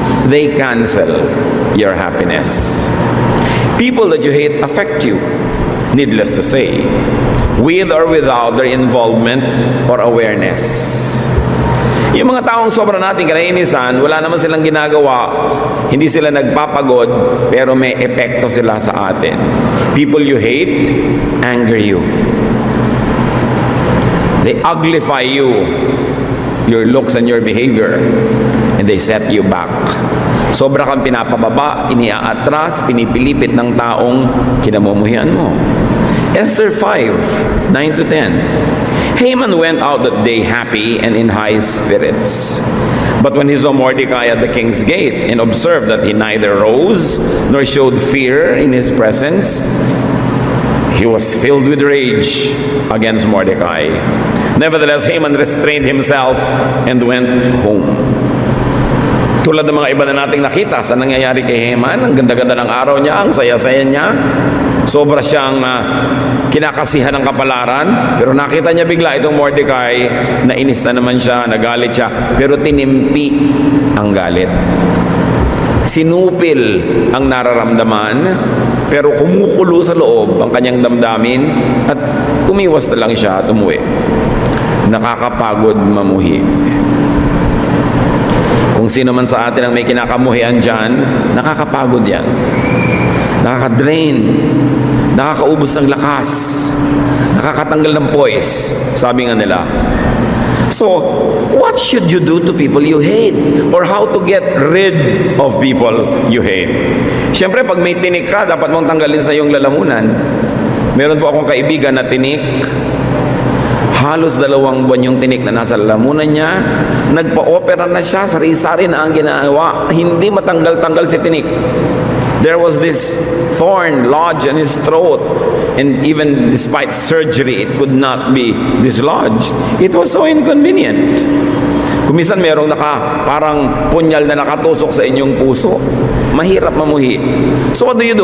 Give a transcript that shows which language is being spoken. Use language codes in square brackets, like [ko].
[en] They cancel your happiness. People that you hate affect you, needless to say, with or without their involvement or awareness. [tl] Yung mga taong sobra nating kinainisan, wala naman silang ginagawa, hindi sila nagpapagod, pero may epekto sila sa atin. [en] People you hate anger you. They uglify you, your looks and your behavior, and they set you back. [tl] Sobra kang pinapababa, iniaatras, pinipilipit ng taong kinamumuhian mo. [en] Esther 5, 9-10. Haman went out that day happy and in high spirits. But when he saw Mordecai at the king's gate and observed that he neither rose nor showed fear in his presence, he was filled with rage against Mordecai. Nevertheless, Haman restrained himself and went home. [tl] Tulad ng mga iba na nating nakita sa nangyayari kay Haman, ang ganda-ganda ng araw niya, ang saya-saya niya, sobra siyang kinakasihan ng kapalaran, pero nakita niya bigla itong Mordecai, nainis na naman siya, nagalit siya, pero tinimpi ang galit. Sinupil ang nararamdaman, pero kumukulo sa loob ang kanyang damdamin at umiwas na lang siya at umuwi. Nakakapagod mamuhi. Kung sino man sa atin ang may kinakamuhian dyan, nakakapagod yan. Nakaka-drain, nakakaubos ng lakas, nakakatanggal ng poise, sabi nga nila. [en] So, what should you do to people you hate? Or how to get rid of people you hate? [tl] Siyempre, pag may tinik ka, dapat mong tanggalin sa iyong lalamunan. Meron po akong kaibigan na tinik. Halos 2 buwan yung tinik na nasa lalamunan niya. Nagpa-opera na siya, sari-sari na ang ginagawa. Hindi matanggal-tanggal si tinik. [en] There was this thorn lodged in his throat, and even despite surgery, it could not be dislodged. It was so inconvenient. [tl] Kumisan merong parang punyal na nakatusok sa inyong puso. Mahirap mamuhi. [en] So what do?